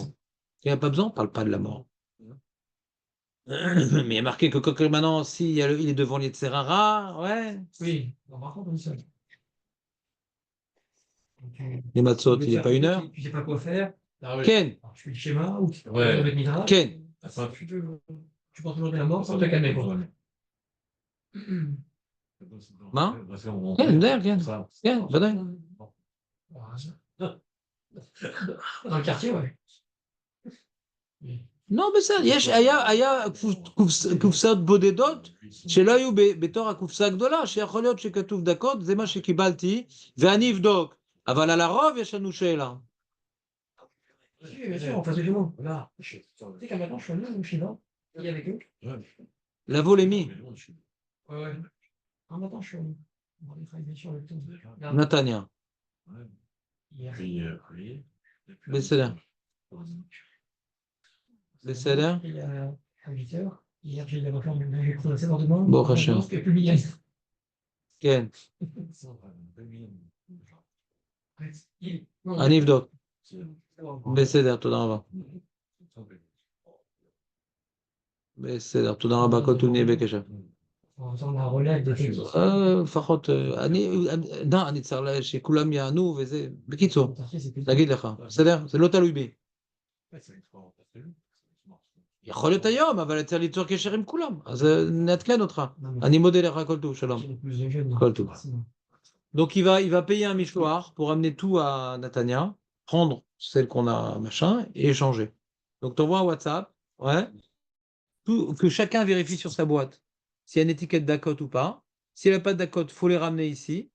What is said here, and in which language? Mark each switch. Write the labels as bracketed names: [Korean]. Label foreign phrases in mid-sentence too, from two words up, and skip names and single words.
[French] Quand il n'y a pas besoin, on ne parle pas de la mort. Mais il y a marqué que maintenant, si il est devant l'Yetzerara, ouais. Oui, bon, par contre, on dit ça. Les matzot, il n'est pas 1 heure. Tu sais pas quoi faire. [Hebrew] Ken, [French] Alors, tu fais le schéma ou tu Ouais. avec Midrash. [Hebrew] Ken, [French] Tu penses toujours à la mort sans te calmer, quoi. [Hebrew] מה? כן, יודע, כן. כן, ודאי. [French] Dans le quartier, ouais. [Hebrew] לא, בסדר, היה קופסאות בודדות שלא היו בתור הקופסה הגדולה, שיכול להיות שכתוב דקות, זה מה שקיבלתי, ואני אבדוק. אבל על הרוב יש לנו שאלה. [French] Oui, bien sûr, en face de tout le monde. Là, tu sais qu'à maintenant, je suis allé au Chinois, et avec eux. [Hebrew] לבוא למי? [French] Ouais, ouais. Un matin, je suis allé. On va aller travailler sur le temps. [Hebrew] נתניה. [French] Hier. [Hebrew] בסדר. בסדר? [French] Il y a à 8 heures. Hier, j'ai eu la réforme de précédemment. [Hebrew] ברוך השם. [French] Je peux publier. [Hebrew] כן, [French] Il- [Hebrew] אני אבדוק. בסדר, תודה רבה. בסדר, תודה רבה, כל טוב נהיה בקשר. [French] En faisant la relève des textes. [Hebrew] לפחות, אני צריך שכולם יענו וזה, בקיצור, להגיד לך, בסדר? זה לא תלוי בי. יכול להיות היום, אבל צריך ליצור קשר עם כולם, אז נעדכן אותך. אני מודה לך, כל טוב, שלום. כל טוב. [French] Donc il va payer un mishloach pour amener tout à Natania, prendre celle qu'on a machin et échanger. Donc tu envoies un WhatsApp, ouais, que chacun vérifie sur sa boîte s'il y a une étiquette Dakot ou pas. S'il n'y a pas de Dakot, il faut les ramener ici.